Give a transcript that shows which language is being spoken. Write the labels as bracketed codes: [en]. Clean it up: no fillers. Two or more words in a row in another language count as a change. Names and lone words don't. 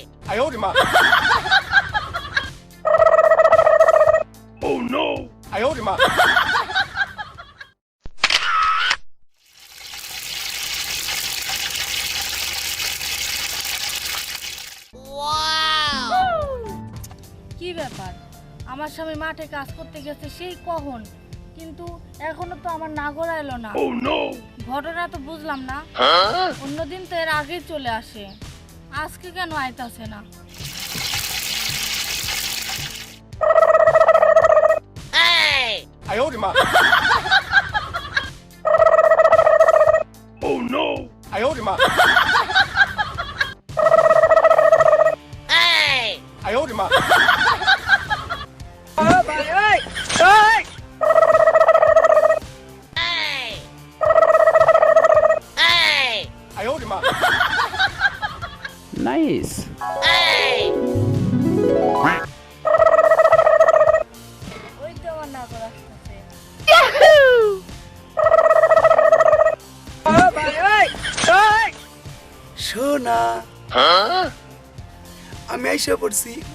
[zh] 哎呦我的妈 ！ [en] Oh no！ [zh] 哎呦我的妈！ [bn] কি ব্যাপার আমার স্বামী মাঠে কাজ করতে গেছে সেই কখন কিন্তু এখনো তো আমার নাগর এলো না ঘটনা তো বুঝলাম না অন্যদিন তো এর আগে চলে আসে আজকে কেন আইতাছে না [zh] 哎呦我的妈 ！ [en] Oh no！ [zh] 哎呦我的妈！哎呦我的妈！哎呦我的妈 [bn] নাইস ওই তো আমার নাগর আসতেছে সোনা আমি আইসা পড়ছি